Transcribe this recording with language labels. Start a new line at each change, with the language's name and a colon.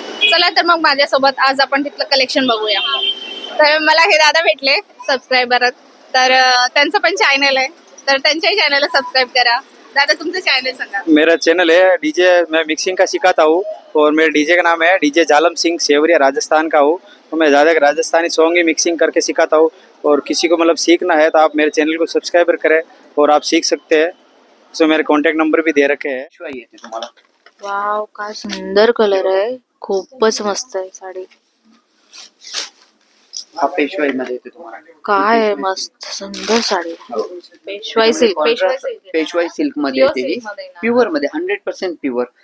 Marathi: चला तर मग माझ्यासोबत आज आपण तिथलं कलेक्शन बघूया. तर मला हे दादा भेटले सबस्क्रायबर, तर त्यांचं पण चॅनल आहे, तर त्यांच्याही चॅनलला सबस्क्राईब करा. दादा तुमचं चॅनल सांगा.
Hindi: मेरा चैनल है डीजे, मैं मिक्सिंग का सिखाता हूँ और मेरे डीजे का नाम है डीजे जालम सिंह, सेवरिया राजस्थान का हूँ। तो मैं ज़्यादा राजस्थानी सॉन्ग ही मिक्सिंग करके सिखाता हूँ। और किसी को मतलब सीखना है तो आप मेरे चैनल को सब्सक्राइबर करें और आप सीख सकते हैं। सो मेरे कॉन्टैक्ट नंबर भी दे रखे हैं।
Marathi: तुम्हाला वाव, काय सुंदर कलर आहे, खूपच मस्त आहे साडी. हा पेशवाई मध्ये येते तुम्हाला. काय आहे, मस्त सुंदर साडी. पेशवाई सिल्क, पेशवाई सिल्क मध्ये येते ही, प्युअर मध्ये 100% प्युअर.